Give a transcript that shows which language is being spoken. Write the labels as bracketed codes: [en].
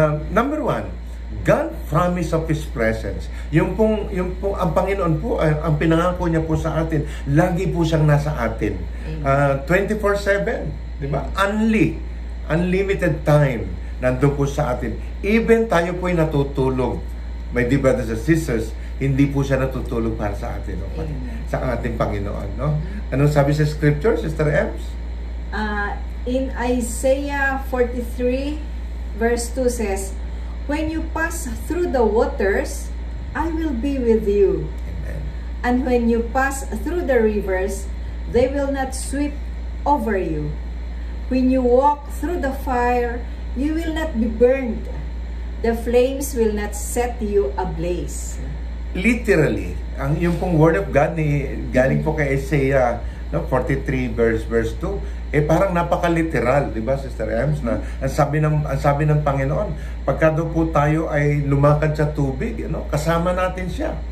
[en] Number 1, God promise of His presence. [tl] Yung pong ang Panginoon po, ang pinangako niya po sa atin, lagi po siyang nasa atin. 24/7, di ba? Unlimited time nandun po sa atin. Even tayo po ay natutulog. [en] My dear brothers and sisters, [tl] hindi po siya natutulog para sa atin, no? Sa ating Panginoon, no? Anong sabi sa scripture, Sister Ems? [en] In Isaiah 43 verse 2 says, "When you pass through the waters, I will be with you. Amen. And when you pass through the rivers, they will not sweep over you. When you walk through the fire, you will not be burned. The flames will not set you ablaze." [tl] Literally, yung pong word of God galing po kay Isaiah 43 verse 2, parang napaka-literal, di ba, Sister Ems, na ang sabi ng Panginoon, pagka daw po tayo ay lumakad sa tubig, kasama natin siya.